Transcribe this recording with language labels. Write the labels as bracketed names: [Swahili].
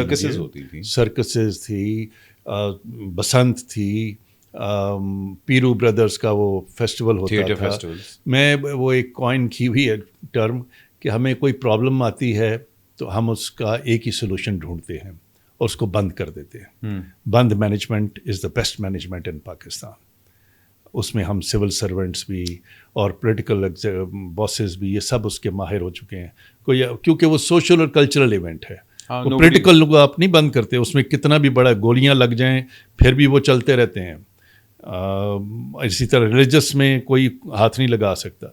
[Urdu] سرکسز ہوتی تھیں, سرکسز تھی, بسنت تھی, پیرو بردرز کا وہ فیسٹیول ہوتا تھا. میں وہ ایک کوائن کی ہوئی ہے ٹرم کہ ہمیں کوئی پرابلم آتی ہے تو ہم اس کا ایک ہی سولوشن ڈھونڈتے ہیں اور اس کو بند کر دیتے ہیں. [English] بند management is the best management in Pakistan. [Urdu] اس میں ہم سول سرونٹس بھی اور پولیٹیکل باسز بھی یہ سب اس کے ماہر ہو چکے ہیں. کیونکہ وہ سوشل اور کلچرل ایونٹ ہے. وہ پولیٹیکل لوگ آپ نہیں بند کرتے, اس میں کتنا بھی بڑا گولیاں لگ جائیں پھر بھی وہ چلتے رہتے ہیں. اسی طرح ریلیجس میں کوئی ہاتھ نہیں لگا سکتا.